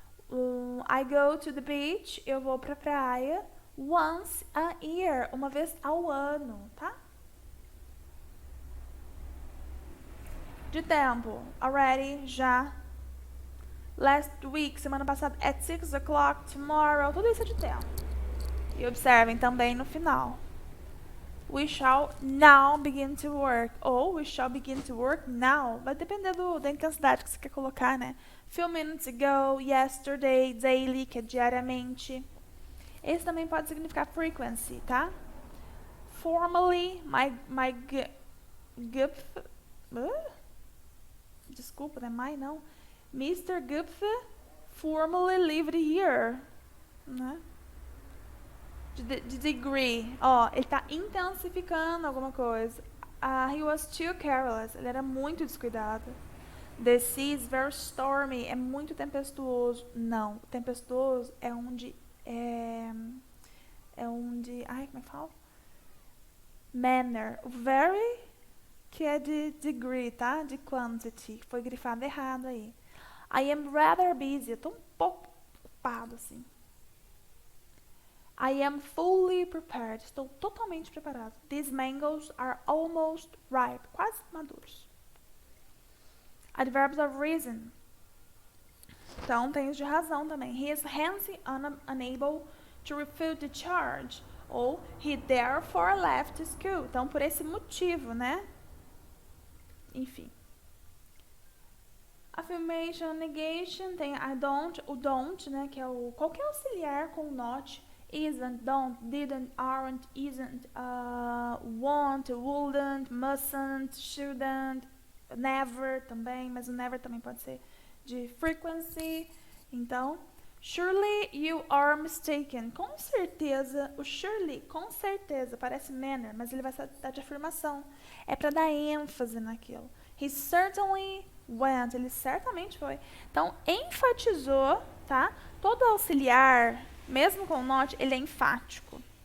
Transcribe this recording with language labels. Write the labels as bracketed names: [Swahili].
[English] I go to the beach, [Portuguese] eu vou pra praia, [English] once a year, [Portuguese] uma vez ao ano, tá? De tempo, already, já. [English] Last week, [Portuguese] semana passada, [English] at 6 o'clock, tomorrow, [Portuguese] tudo isso é de tempo. E observem também no final. [English] We shall now begin to work. [Portuguese] Ou [English] we shall begin to work now. [Portuguese] Vai depender da intensidade que você quer colocar, né? [English] Few minutes ago, yesterday, daily, [Portuguese] que é diariamente. Esse também pode significar frequency, tá? [English] Formerly, my Gupf... [Portuguese] Desculpa, não é my não. Mr. [English] Gupf formerly lived here. [Portuguese] Né? De degree. Ó, ele tá intensificando alguma coisa. [English] He was too careless. [Portuguese] Ele era muito descuidado. [English] The sea is very stormy. [Portuguese] É muito tempestuoso. Não, tempestuoso é onde... É onde... Ai, como é que fala? Manner. O very, que é de degree, tá? De quantity. Foi grifado errado aí. [English] I am rather busy. [Portuguese] Eu tô um pouco ocupado, assim. [English] I am fully prepared. [Portuguese] Estou totalmente preparado. [English] These mangoes are almost ripe. [Portuguese] Quase maduros. [English] Adverbs of reason. [Portuguese] Então, tem os de razão também. [English] He is hence unable to refute the charge. Ou, he therefore left school. [Portuguese] Então, por esse motivo, né? Enfim. Affirmation, negation, tem I don't, o don't, né? Que é o qualquer auxiliar com not. Isn't, don't, didn't, aren't, isn't, won't, wouldn't, mustn't, shouldn't, never também, mas o never também pode ser de frequency. [English] Então, surely you are mistaken. [Portuguese] Com certeza, o surely, com certeza, parece manner, mas ele vai dar de afirmação. É para dar ênfase naquilo. [English] He certainly went. [Portuguese] Ele certamente foi. Então, enfatizou, tá? Todo auxiliar, mesmo com not, ele é enfático.